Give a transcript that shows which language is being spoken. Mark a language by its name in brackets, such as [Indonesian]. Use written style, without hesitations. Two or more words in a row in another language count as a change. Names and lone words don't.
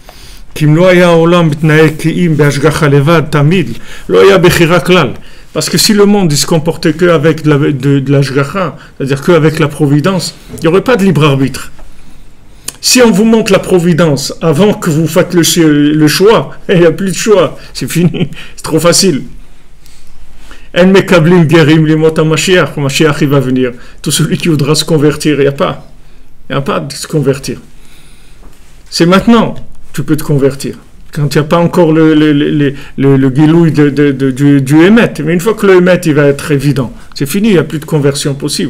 [French] Parce que si le monde il se comportait qu'avec de la shgacha, c'est-à-dire qu'avec la providence, il n'y aurait pas de libre arbitre. Si on vous montre la providence avant que vous fassiez le choix, il n'y a plus de choix, c'est fini, c'est trop facile. [Hebrew] אין מקבלים גרים לימות המשיח, [French] Mashiach il va venir. Tout celui qui voudra se convertir, il n'y a pas de se convertir. C'est maintenant que tu peux te convertir. Quand il n'y a pas encore le guilouille du Emet. Mais une fois que le Emet il va être évident, c'est fini, il n'y a plus de conversion possible.